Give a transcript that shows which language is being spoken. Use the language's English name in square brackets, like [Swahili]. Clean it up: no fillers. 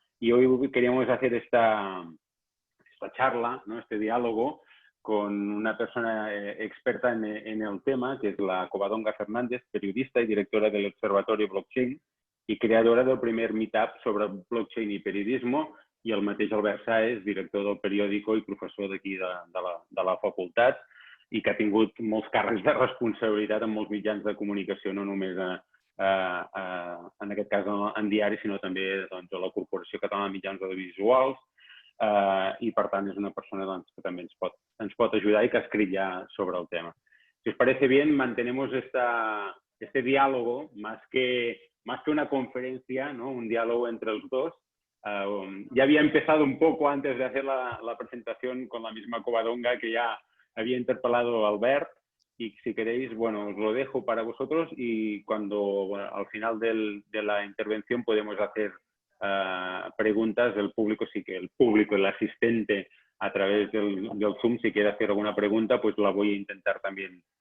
[Spanish] Y hoy queríamos hacer esta charla, ¿no? Este diálogo con una persona experta en el tema, que es la Covadonga Fernández, periodista y directora del Observatorio Blockchain y creadora del primer meetup sobre blockchain i periodismo, [Catalan] i el mateix Albert Sáez, director del periòdico i professor d'aquí de la facultat, i que ha tingut molts càrrecs de responsabilitat en molts mitjans de comunicació, no només en aquest cas en diari, sinó també a la Corporació Catalana de Mitjans Audiovisuals, i per tant és una persona que també ens pot ajudar i que ha escrit ja sobre el tema. [Spanish] Si os parece bien, mantenemos este diálogo más que una conferencia, ¿no? Un diálogo entre los dos. Ya había empezado un poco antes de hacer la presentación con la misma Covadonga, que ya había interpelado a Albert, y si queréis, bueno, os lo dejo para vosotros y cuando al final de la intervención podemos hacer preguntas del público, sí que el público, el asistente a través del Zoom, si quiere hacer alguna pregunta, pues la voy a intentar también.